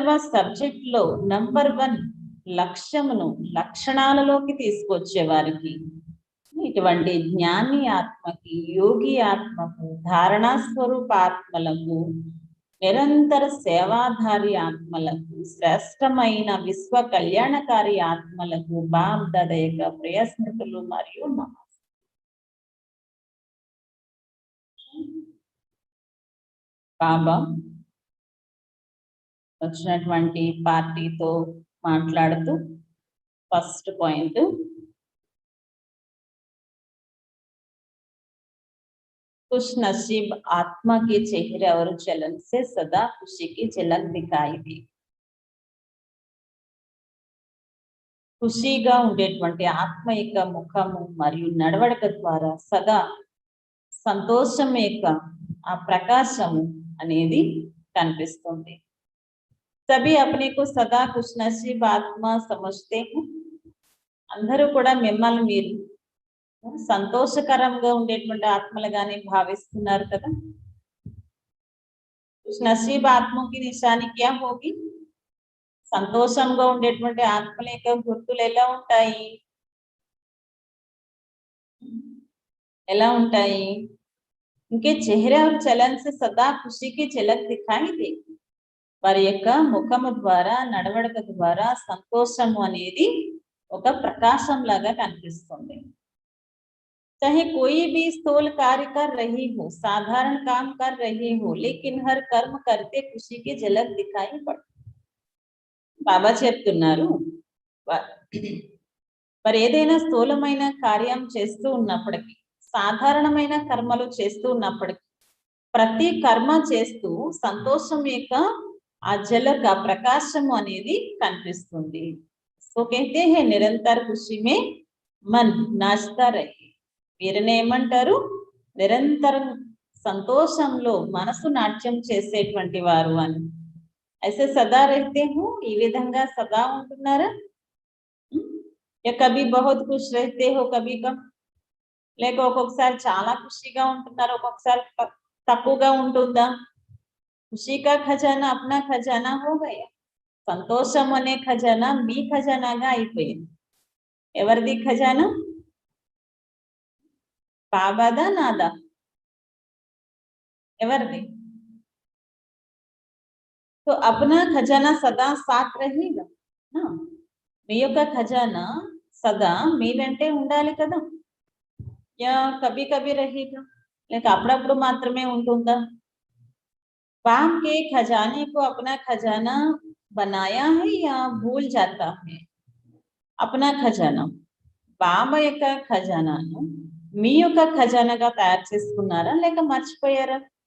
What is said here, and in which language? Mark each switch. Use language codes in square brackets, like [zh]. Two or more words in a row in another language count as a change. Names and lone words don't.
[te] సబ్జెక్టులో నంబర్ 1 లక్ష్యమును లక్షణాలలోకి తీసుకొచ్చే వారికి ఇటువంటి జ్ఞాని ఆత్మకి, యోగి ఆత్మకు, ధారణా స్వరూప ఆత్మలకు, నిరంతర సేవాధారి ఆత్మలకు, శ్రేష్టమైన విశ్వ కళ్యాణకారి ఆత్మలకు బామ్ దాదా యొక్క ప్రియస్మృతులు మరియు నమస్తే. బాబా వచ్చినటువంటి పార్టీతో మాట్లాడుతూ [en] first point, [hi] खुश नसीब आत्मा के चेहरे और चलन से सदा खुशी की झलक दिखाई दी. [te] ఖుషీగా ఉండేటువంటి ఆత్మ యొక్క ముఖము మరియు నడవడిక ద్వారా సదా సంతోషం యొక్క ఆ ప్రకాశము అనేది కనిపిస్తుంది. [hi] सभी अपने को सदा खुश नसीब आत्मा समझते है. [te] అందరూ కూడా మిమ్మల్ని మీరు సంతోషకరంగా ఉండేటువంటి ఆత్మలుగానే భావిస్తున్నారు కదా. [hi] खुश नसीब आत्मा की निशानी क्या होगी? [te] సంతోషంగా ఉండేటువంటి ఆత్మల యొక్క గుర్తులు ఎలా ఉంటాయి? ఎలా ఉంటాయి? [hi] इनके चेहरा और चलन से सदा खुशी की झलक दिखाई दे. [te] వారి యొక్క ముఖము ద్వారా నడవడిక ద్వారా సంతోషము అనేది ఒక ప్రకాశం లాగా కనిపిస్తుంది. [hi] चाहे कोई भी स्थूल कार्य कर रही हो, साधारण काम कर रही हो, लेकिन हर कर्म करते खुशी की झलक दिखाई पड़ती. [te] బాబా చెప్తున్నారు, మరి ఏదైనా స్థూలమైన కార్యం చేస్తూ ఉన్నప్పటికీ, సాధారణమైన కర్మలు చేస్తూ ఉన్నప్పటికీ, ప్రతి కర్మ చేస్తూ సంతోషం యొక్క ఆ జలక ప్రకాశము అనేది కనిపిస్తుంది. [hi] సో कहते हैं निरंतर खुशी में मन नाचता रहे. [te] వీరిని ఏమంటారు? నిరంతరం సంతోషంలో మనసు నాట్యం చేసేటువంటి వారు అని. [hi] ऐसे सदा रहते हूँ [te] ఈ విధంగా సదా ఉంటున్నారా [hi] या कभी बहुत खुश रहते हो कभी कम [te] లేక ఒక్కొక్కసారి చాలా ఖుషిగా ఉంటున్నారు ఒక్కొక్కసారి తక్కువగా ఉంటుందా [hi] खुशी का खजाना अपना खजाना हो गया [te] సంతోషం అనే ఖజానా మీ ఖజానాగా అయిపోయింది ఎవరిది ఖజానా బాబాదా నాదా ఎవరిది [hi] तो अपना खजाना सदा साथ रहेगा ना [te] మీ యొక్క ఖజానా సదా మీ వెంటే ఉండాలి కదా [hi] या कभी कभी रहेगा [te] లేక అప్పుడప్పుడు మాత్రమే ఉంటుందా [hi] बाप के खजाने को अपना खजाना बनाया है या भूल जाता है अपना खजाना [te] బాబా యొక్క ఖజానాను మీ యొక్క ఖజానాగా తయారు చేసుకున్నారా లేక మర్చిపోయారా